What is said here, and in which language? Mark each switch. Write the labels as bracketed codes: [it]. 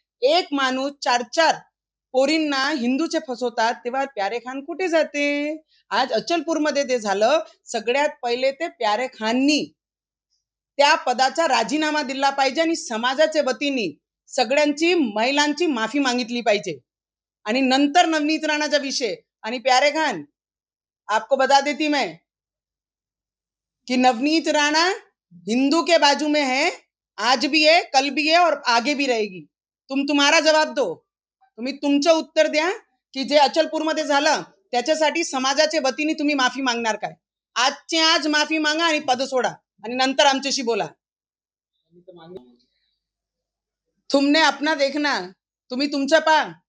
[mr] एक माणूस चार चार पोरींना हिंदूचे फसवतात, तेव्हा प्यारे खान कुठे जाते? आज अचलपूरमध्ये ते झालं. सगळ्यात पहिले ते प्यारे खाननी त्या पदाचा राजीनामा दिला पाहिजे आणि समाजाच्या वतीने सगळ्यांची महिलांची माफी मागितली पाहिजे. आणि नंतर नवनीत राणाचा विषय. [hi] आणि प्यारे खान, आपको बता देती मैं कि नवनीत राणा हिंदू के बाजू में है, आज भी है, कल भी है और आगे भी रहेगी. तुम्हारा जवाब दो. [mr] तुम्ही तुमचं उत्तर द्या की जे अचलपूरमध्ये झालं त्याच्यासाठी समाजाच्या वतीने तुम्ही माफी मागणार काय? आजचे आज माफी मागा आणि पद सोडा आणि नंतर आमच्याशी बोला. [hi] तुमने अपना देखना, [mr] तुम्ही तुमचं पा.